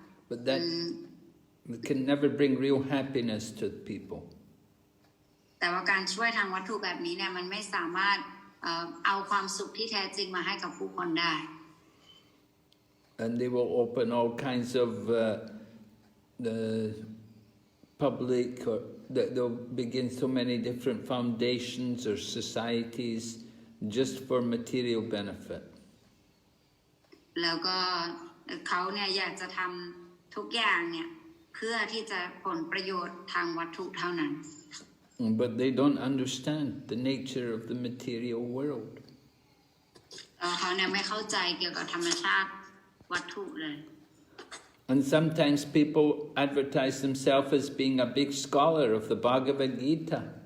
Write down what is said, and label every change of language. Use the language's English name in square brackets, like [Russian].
[English] But that can never bring real happiness to people. [Thai] แต่ว่าการช่วยทางวัตถุแบบนี้เนี่ยมันไม่สามารถเอาความสุขที่แท้จริงมาให้กับผู้คนได้ [English] And they will open all kinds of the public, or they'll begin so many different foundations or societies just for material benefit. [Thai] แล้วก็เขาเนี่ยอยากจะทำทุกอย่างเนี่ยเพื่อที่จะผลประโยชน์ทางวัตถุเท่านั้น [English] But they don't understand the nature of the material world. [Thai] เขาเนี่ยไม่เข้าใจเกี่ยวกับธรรมชาติวัตถุเลย [English] And sometimes people advertise themselves as being a big scholar of the Bhagavad Gita.